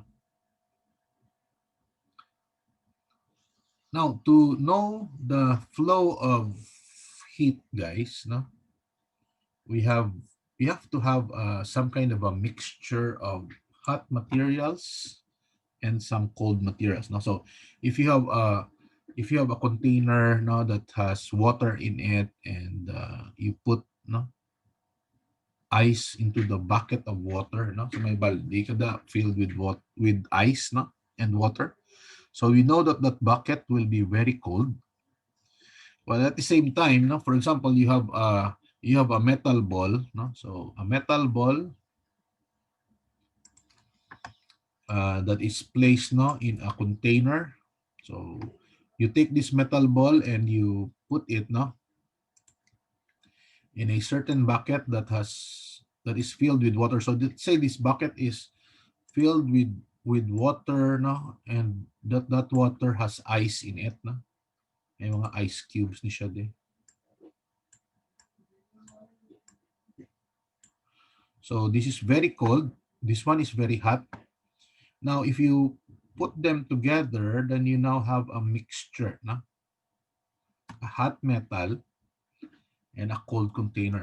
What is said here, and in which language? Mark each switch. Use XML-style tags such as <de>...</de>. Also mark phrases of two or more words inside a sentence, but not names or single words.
<en>Now, to know the flow of heat, guys, we have we have to have some kind of a mixture of hot materials and some cold materials. So if you have a container that has water in it, and you put ice into the bucket of water, so</en> <ceb>may balde kada</ceb> <en>filled with ice, and water. So we know that that bucket will be very cold. Well, at the same time, for example, you have a metal ball, so a metal ball that is placed, in a container. So you take this metal ball and you put it, in a certain bucket that is filled with water. So let's say this bucket is filled with water, and that water has ice in it,</en> <ceb>may mga ice cubes ni siya de.</ceb> <en>So this is very cold. This one is very hot. Now, if you put them together, then you now have a mixture, a hot metal and a cold container.</en>